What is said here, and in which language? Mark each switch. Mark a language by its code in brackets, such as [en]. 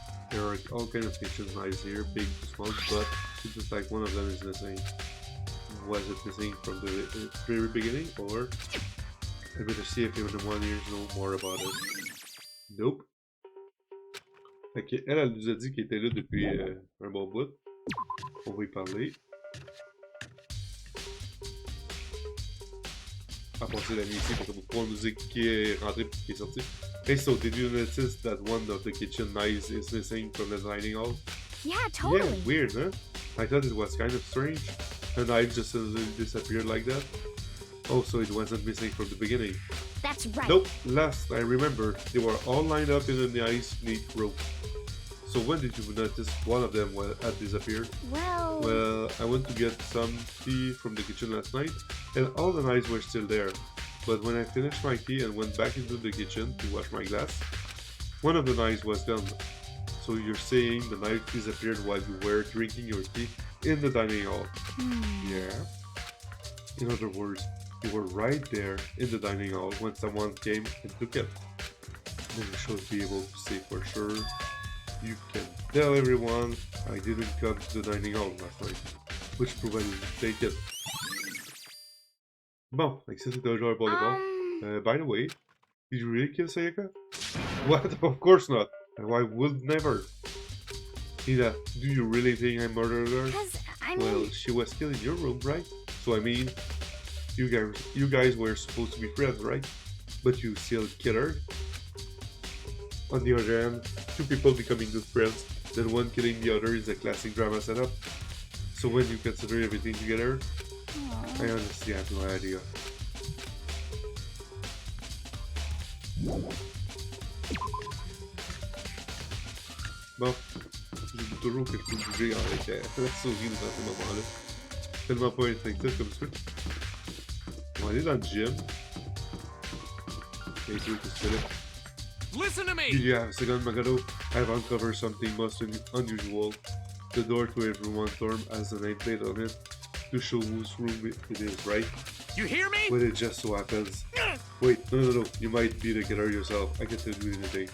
[en] There are all kinds of kitchen knives here, big to small, but it looks like one of them is missing. Was it missing from the very beginning, or I better see if anyone here knows more about it. Nope. [fr] Ok, elle nous a dit qu'elle était là depuis un bon bout. On va y parler. À passer la nuit ici pour pouvoir nous dire qui est rentré et qui est sorti. [en] Hey, so did you notice that one of the kitchen knives is missing from the dining hall? Yeah, totally. Yeah, weird, huh? I thought it was kind of strange. The knife just suddenly disappeared like that. Oh, so it wasn't missing from the beginning. That's right. Nope, last I remember, they were all lined up in a nice, neat row. So when did you notice one of them had disappeared? Well, I went to get some tea from the kitchen last night, and all the knives were still there. But when I finished my tea and went back into the kitchen to wash my glass, one of the knives was gone. So you're saying the knife disappeared while you were drinking your tea in the dining hall? Yeah. In other words, You were right there in the dining hall when someone came and took it. Then you should be able to say for sure. You can tell everyone I didn't come to the dining hall last night, which provided you take it. [fr] Bon, like ça c'était un joueur pour le ball. [en] By the way, did you really kill Sayaka? What? Of course not. I would never. Ida, do you really think I murdered her? Well, she was killed in your room, right? So I mean, you guys were supposed to be friends, right? But you still killed her. On the other hand, two people becoming good friends, then one killing the other is a classic drama setup. So when you consider everything together, I honestly have no idea. [fr] Bon, j'ai toujours que je peux bouger avec la souris dans ces moments-là. Tellement pas instinctif comme ça. On va aller dans le gym. Et tout, qu'est-ce que tu fais là? [en] Listen to me! Did you have a second, Makoto? I've uncovered something most unusual. The door to everyone's dorm has a nameplate on it to show whose room it is, right? You hear me? But it just so happens. Wait, no. You might be the killer yourself. I can tell you anything.